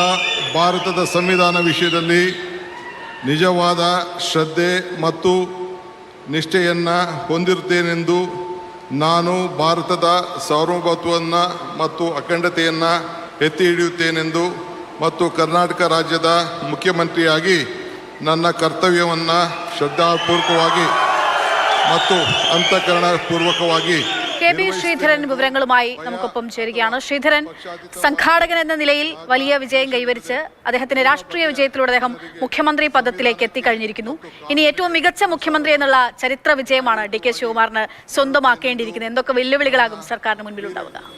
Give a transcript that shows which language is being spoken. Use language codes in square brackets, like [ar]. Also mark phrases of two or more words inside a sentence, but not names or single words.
[kn] ಭಾರತದ ಸಂವಿಧಾನ ವಿಷಯದಲ್ಲಿ ನಿಜವಾದ ಶ್ರದ್ಧೆ ಮತ್ತು ನಿಷ್ಠೆಯನ್ನು ಹೊಂದಿರುತ್ತೇನೆಂದು ನಾನು ಭಾರತದ ಸಾರ್ವಭೌಮತ್ವವನ್ನು ಮತ್ತು ಅಖಂಡತೆಯನ್ನು ಎತ್ತಿ ಹಿಡಿಯುತ್ತೇನೆಂದು ಮತ್ತು ಕರ್ನಾಟಕ ರಾಜ್ಯದ ಮುಖ್ಯಮಂತ್ರಿಯಾಗಿ ನನ್ನ ಕರ್ತವ್ಯವನ್ನು ಶ್ರದ್ಧಾಪೂರ್ವಕವಾಗಿ ಮತ್ತು ಅಂತಃಕರಣಪೂರ್ವಕವಾಗಿ [ml] കെ.ബി. ശ്രീധരൻ വിവരങ്ങളുമായി നമുക്കൊപ്പം ചേരുകയാണ്. ശ്രീധരൻ, സംഘാടകൻ എന്ന നിലയിൽ വലിയ വിജയം കൈവരിച്ച് അദ്ദേഹത്തിന്റെ രാഷ്ട്രീയ വിജയത്തിലൂടെ അദ്ദേഹം മുഖ്യമന്ത്രി പദത്തിലേക്ക് എത്തിക്കഴിഞ്ഞിരിക്കുന്നു. ഇനി ഏറ്റവും മികച്ച മുഖ്യമന്ത്രി എന്നുള്ള ചരിത്ര വിജയമാണ് ഡി.കെ. ശിവകുമാറിന് സ്വന്തമാക്കേണ്ടിയിരിക്കുന്നത്. എന്തൊക്കെ വെല്ലുവിളികളാകും സർക്കാരിന് മുൻപിലുണ്ടാവുക?